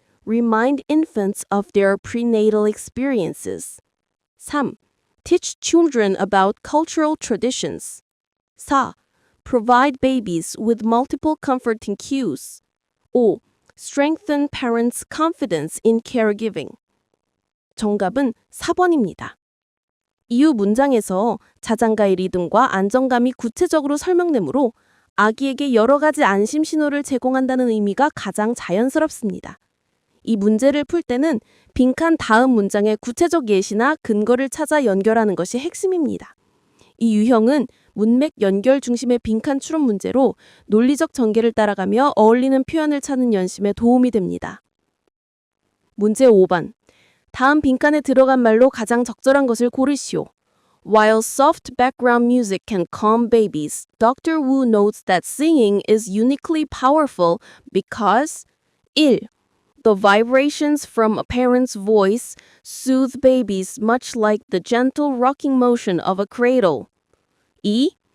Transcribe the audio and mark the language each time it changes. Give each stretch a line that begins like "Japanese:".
English: Remind infants of their prenatal experiences. 3. Teach children about cultural traditions. 4. Provide babies with multiple comforting cues. 5. Strengthen parents' confidence in caregiving.
Korean: 정답은 4번입니다. 이후 문장에서 자장가의 리듬과 안정감이 구체적으로 설명되므로 아기에게 여러 가지 안심 신호를 제공한다는 의미가 가장 자연스럽습니다. 이 문제를 풀 때는 빈칸 다음 문장의 구체적 예시나 근거를 찾아 연결하는 것이 핵심입니다. 이 유형은 문맥 연결 중심의 빈칸 추론 문제로 논리적 전개를 따라가며 어울리는 표현을 찾는 연심에 도움이 됩니다. 문제 5번. 다음 빈칸에 들어간 말로 가장 적절한 것을 고르시오.
English: While soft background music can calm babies, Dr. Wu notes that singing is uniquely powerful because 1. The vibrations from a parent's voice soothe babies much like the gentle rocking motion of a cradle. 2.